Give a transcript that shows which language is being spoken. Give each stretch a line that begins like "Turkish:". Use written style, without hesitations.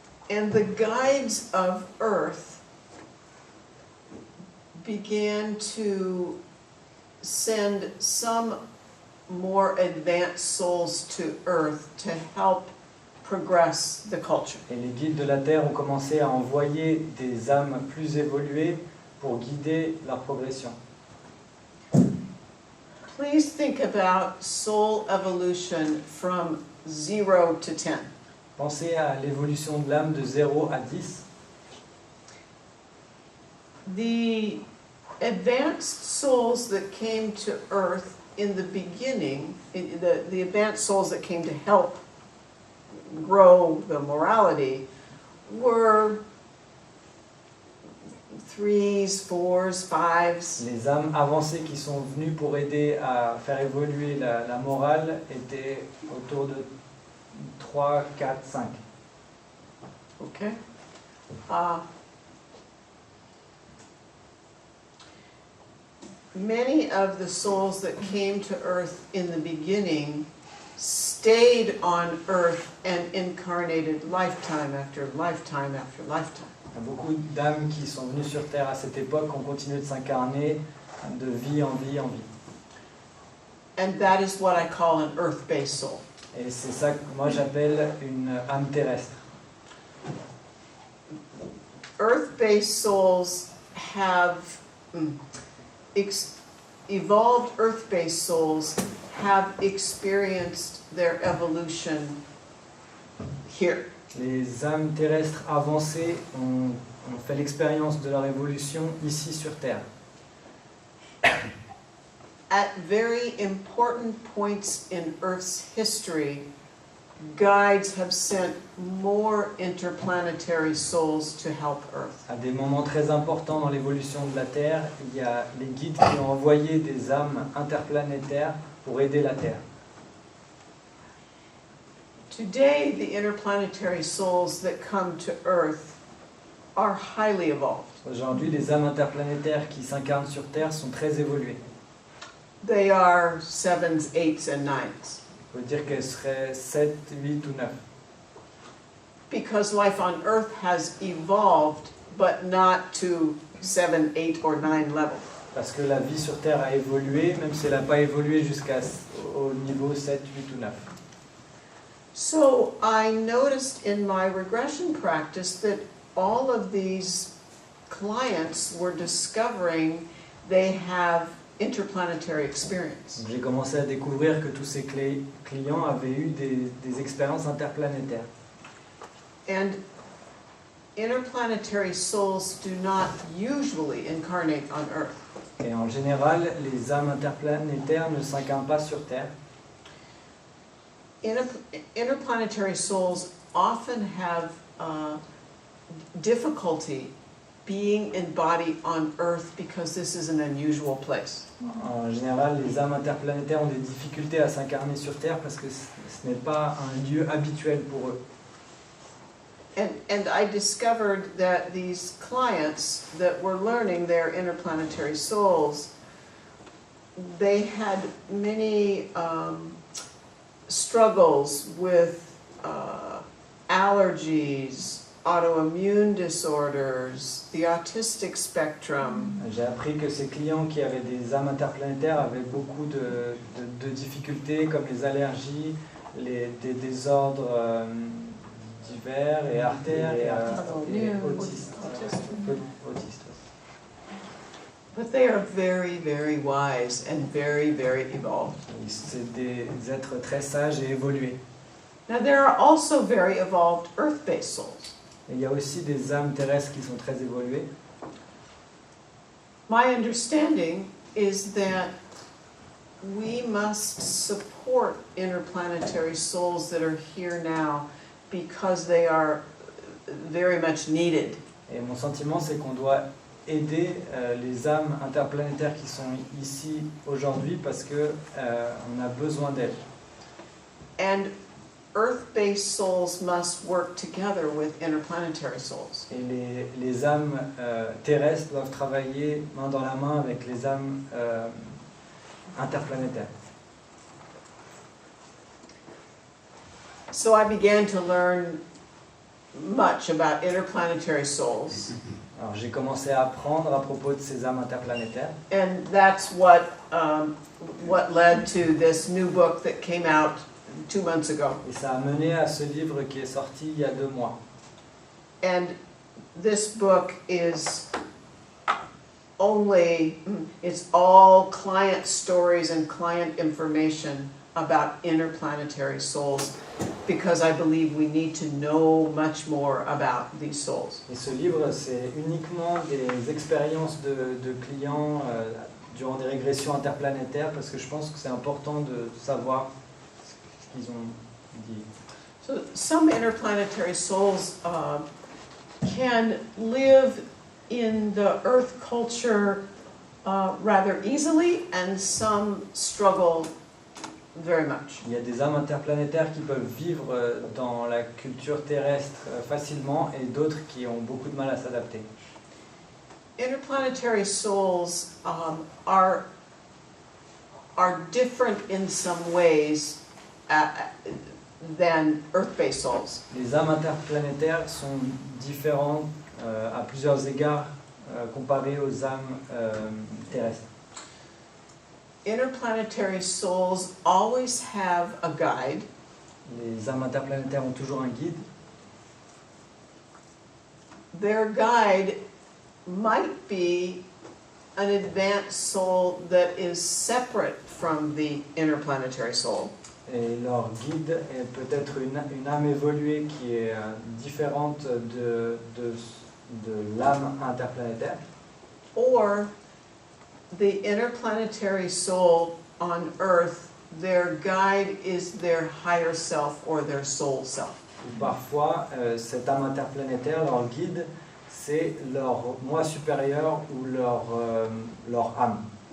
English: And the guides of Earth began to send some more advanced souls to Earth to help progress the culture.
French: Et les guides de la Terre ont commencé à envoyer des âmes plus évoluées pour guider leur progression.
English: Please think about soul evolution from 0 to 10.
French: Pensez à l'évolution de l'âme de 0 à 10.
English: The advanced souls that came to Earth in the beginning, the advanced souls that came to help grow the morality, were 3s, 4s, 5s.
French: Les âmes avancées qui sont venues pour aider à faire évoluer la morale étaient autour de 3, 4, 5.
English: Okay. Many of the souls that came to Earth in the beginning stayed on Earth and incarnated lifetime after lifetime after lifetime.
French: Il y a beaucoup d'âmes qui sont venues sur Terre à cette époque ont continué de s'incarner de vie en vie en vie.
English: And that is what I call an Earth-based soul.
French: Et c'est ça que moi j'appelle une âme terrestre.
English: Earth-based souls have evolved Earth-based souls have experienced their evolution here.
French: Les âmes terrestres avancées ont fait l'expérience de leur évolution ici sur Terre.
English: At very important points in Earth's history, guides have sent more interplanetary souls to help Earth.
French: À des moments très importants dans l'évolution de la Terre, il y a les guides qui ont envoyé des âmes interplanétaires pour aider la Terre.
English: Today, the interplanetary souls that come to Earth are highly evolved.
French: Aujourd'hui, les âmes interplanétaires qui s'incarnent sur Terre sont très évoluées.
English: They are 7s, 8s, and 9s.
French: On peut dire qu'elles seraient 7, 8 ou 9.
English: Because life on Earth has evolved, but not to 7, 8, or 9 level.
French: Parce que la vie sur Terre a évolué, même si elle n'a pas évolué jusqu'au niveau 7, 8 ou 9.
English: So I noticed in my regression practice that all of these clients were discovering they have interplanetary experience.
French: J'ai commencé à découvrir que tous ces clients avaient eu des expériences interplanétaires.
English: And interplanetary souls do not usually incarnate on Earth.
French: Et en général, les âmes interplanétaires ne s'incarnent pas sur Terre.
English: Interplanetary souls often have difficulty being in body on Earth because this is an unusual place.
French: En général, les âmes interplanétaires ont des difficultés à s'incarner sur Terre parce que ce n'est pas un lieu habituel pour eux.
English: And I discovered that these clients that were learning their interplanetary souls, they had many struggles with allergies, autoimmune disorders, the autistic spectrum.
French: J'ai appris que ces clients qui avaient des âmes interplanétaires avaient beaucoup de difficultés comme les allergies, des désordres divers et artères et autistes. Autistes.
English: But they are very, very wise and very, very evolved.
French: C'est des êtres très sages et évolués.
English: Now there are also very evolved earth-based souls.
French: Et il y a aussi des âmes terrestres qui sont très évoluées.
English: My understanding is that we must support interplanetary souls that are here now because they are very much needed.
French: Et mon sentiment, c'est qu'on doit aider les âmes interplanétaires qui sont ici aujourd'hui parce que on a besoin d'elles.
English: And Earth-based souls must work together with interplanetary souls.
French: Et les âmes terrestres doivent travailler main dans la main avec les âmes interplanétaires.
English: So I began to learn much about interplanetary souls.
French: Alors j'ai commencé à apprendre à propos de ces âmes interplanétaires.
English: And that's what led to this new book that came out 2 months ago.
French: Et ça a mené à ce livre qui est sorti il y a 2 mois.
English: And this book is it's all client stories and client information about interplanetary souls because I believe we need to know much more about these souls.
French: Et ce livre, c'est uniquement des expériences de clients durant des régressions interplanétaires parce que je pense que c'est important de savoir ce qu'ils ont dit.
English: So some interplanetary souls can live in the Earth culture rather easily, and some struggle very much.
French: Il y a des âmes interplanétaires qui peuvent vivre dans la culture terrestre facilement et d'autres qui ont beaucoup de mal à s'adapter.
English: Interplanetary souls are different in some ways than Earth-based souls.
French: Les âmes interplanétaires sont différentes à plusieurs égards comparées aux âmes terrestres.
English: Interplanetary souls always have a guide.
French: Les âmes interplanétaires ont toujours un guide.
English: Their guide might be an advanced soul that is separate from the interplanetary soul.
French: Et leur guide est peut-être une âme évoluée qui est différente de l'âme interplanétaire.
English: Or the interplanetary soul on Earth, their guide is their higher self or their soul self.
French: Ou parfois, cette âme interplanétaire, leur guide, c'est leur moi supérieur ou leur âme.